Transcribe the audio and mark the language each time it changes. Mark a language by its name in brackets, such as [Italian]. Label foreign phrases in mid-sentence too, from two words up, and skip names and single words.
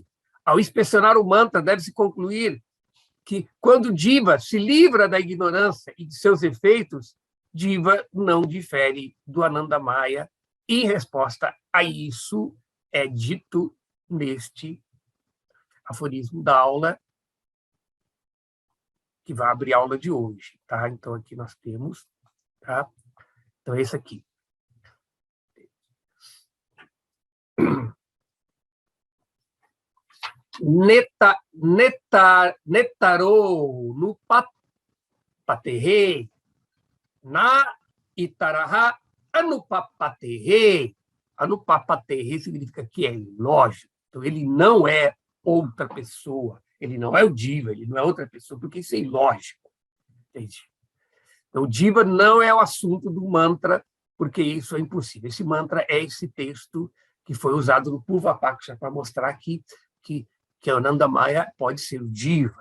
[Portuguese] Ao inspecionar o mantra, deve-se concluir que, quando Jiva se livra da ignorância e de seus efeitos, Jiva não difere do Ananda Maya. Em resposta a isso, é dito neste aforismo da aula, que vai abrir a aula de hoje. Tá? Então, aqui nós temos. Tá? Então, esse aqui. [Sanskrit] Netaro no paterre na itaraha anupapaterre. [Portuguese] Anupapaterre significa que é ilógico. Então, ele não é outra pessoa. Ele não é o Jiva, ele não é outra pessoa, porque isso é ilógico. Entende? Então, o Jiva não é o assunto do mantra, porque isso é impossível. Esse mantra é esse texto que foi usado no Purva-paksha para mostrar que Ananda Maya pode ser o Jiva.